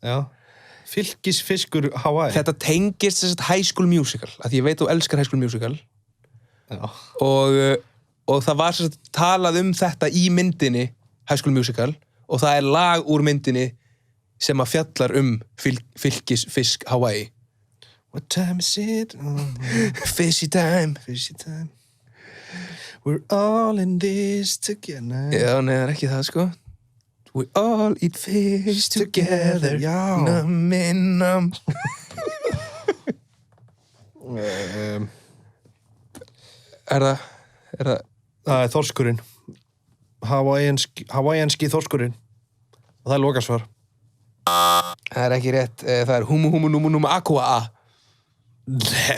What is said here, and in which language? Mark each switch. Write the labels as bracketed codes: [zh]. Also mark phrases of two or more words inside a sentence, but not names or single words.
[is] Já. Fylkisfiskur Hawaii. Þetta tengist þess að High School Musical, af því ég veit þú elskar High School Musical. Já. Og það var þess að talað þetta í myndinni High School Musical og það er lag úr myndinni sem að fjallar fylkisfisk Hawaii. [en] What time is it? Fishy time. We're all in this together. [is] Já, nei, það er ekki það, sko. [en] We all eat fish together. [is] Já. Nam. Er það? Það er þorskurinn. Hawaiianski þorskurinn. Og það er lokasvar. Það er ekki rétt. Það er [haw] humu aqua.